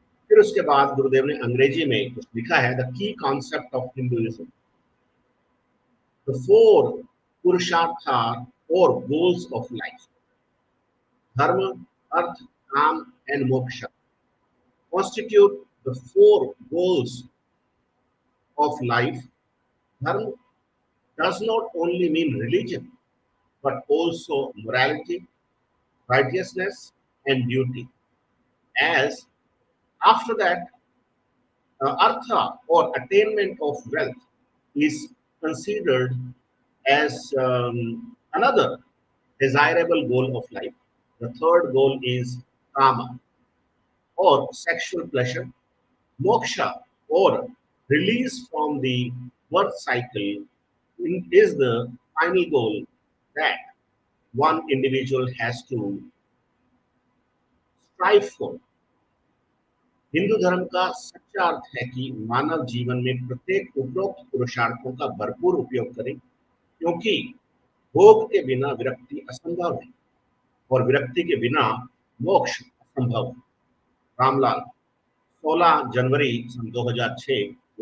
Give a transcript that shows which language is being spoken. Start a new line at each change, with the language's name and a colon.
Hindi: फिर उसके बाद गुरुदेव ने अंग्रेजी में कुछ लिखा है,
English: The key concept of Hinduism, the four purushartha और goals of life, dharma, artha, kama and moksha constitute the four goals of life. Dharma does not only mean religion, but also morality, righteousness, and duty. As after that, artha or attainment of wealth is considered as another desirable goal of life. The third goal is kama or sexual pleasure. Moksha or release from the birth cycle is the final goal that one individual has to strive for.
Hindi: Hindu धर्म का सच्चा अर्थ है कि मानव जीवन में प्रत्येक उपरोक्त पुरुषार्थों का भरपूर उपयोग करे, क्योंकि भोग के बिना विरक्ति असंभव है और विरक्ति के बिना मोक्ष असंभव है। रामलाल, 16 जनवरी सन 2006।